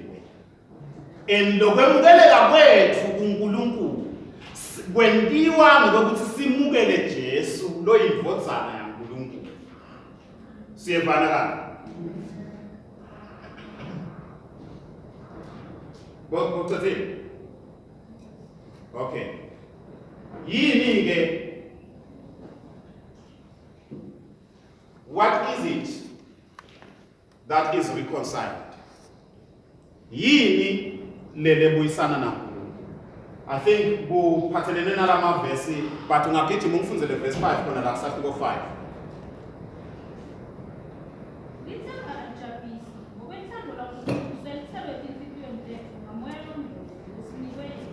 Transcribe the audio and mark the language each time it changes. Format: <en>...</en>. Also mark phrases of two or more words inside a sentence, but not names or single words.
<ss>Lokwemukeleka kwethu kuNkulunkulu kwentiwa ngokuthi simukele Jesu lo yindvodzana yaNkulunkulu. Siyevana kahle. Bokuthi okay. Yini ke?</ss> <en>What is it that is reconciled?</en> <ss>Yini lele buyisana naNkulunkulu?</ss> <en>I think</en> <ss>kuphathelene nalama verse but ungagijima ungifunzele verse 5 khona la kusahluko 5. Lithemba ajabisi ngokwethando laNkulunkulu selithelwe enhliziyweni zethu ngamoya lomndeni esinikwe.</ss>